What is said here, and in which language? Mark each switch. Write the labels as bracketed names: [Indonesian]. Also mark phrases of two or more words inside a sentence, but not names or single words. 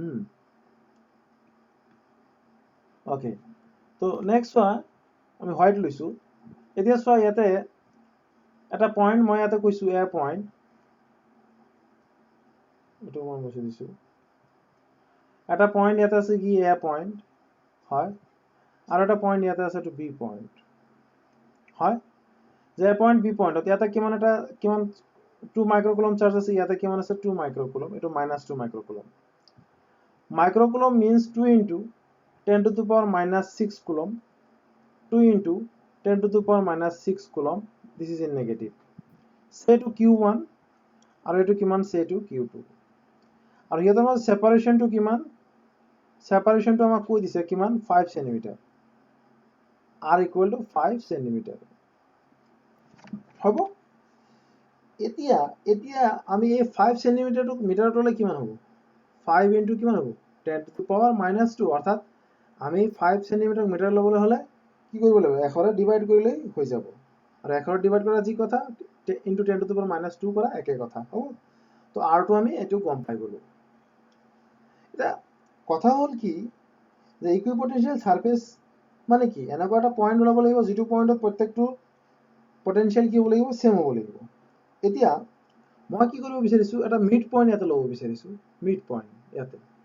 [Assamese] ওকে তো নেক্সট চোৱা আমি হোয়াইট লৈছো এতিয়া চোৱা ইয়াতে এটা পয়েন্ট মই ইয়াতে কৈছো এ পয়েন্ট এটো মই মুছি দিছো এটা পয়েন্ট ইয়াতে আছে কি এ পয়েন্ট হয় আৰু এটা পয়েন্ট ইয়াতে আছে টু বি পয়েন্ট হয় যে পয়েন্ট বি পয়েন্ট ইয়াতে কিমান 2 মাইক্ৰকুলম চাৰ্জ আছে ইয়াতে কিমান আছে 2 মাইক্ৰকুলম এটো -2 মাইক্ৰকুলম মাইক্ৰকুলম [English] means 2 into 10 to the power -6 coulomb 2 into 10 to the power -6 coulomb this is in negative say to q1 [Assamese] আৰু এটো কিমান [English] say to q2 [Assamese] আৰু ইয়াতে আমাৰ সেপাৰেশন টু কিমান সেপাৰেশন টু আমাক কৈ দিছে কিমান 5 সেন্টিমিটাৰ [English] r equal to 5 centimeter [Assamese] হ'ব এতিয়া আমি এই 5 সেন্টিমিটাৰটো মিটাৰত হলে কিমান হ'ব 5 into কিমান হ'ব 10 to the power -2 অৰ্থাৎ আমি 5 সেন্টিমিটাৰ মিটাৰ লবলৈ হলে কি কৰিব লাগিব 1 ৰে ডিভাইড কৰিলে হৈ যাব আৰু 1 ৰে ডিভাইড কৰা যি কথা [English] into 10 to the power -2 [Assamese] কৰা একে কথা হ'ব তো r টো আমি এটো গম পাই গলো এটা কথা হল কি যে [English] equipotential surface [Assamese] মানে কি এনেকুৱা এটা পয়েন্ট ওলাব লাগিব যেটো পয়েন্টত প্ৰত্যেকটো পটেনশিয়াল কি হ'ব লাগিব সেম হ'ব লাগিব এতিয়া মই কি কৰিব বিচাৰিছো এটা [English] mid point [Assamese] ইয়াতে লব বিচাৰিছো [English] mid point [Assamese] ইয়াতে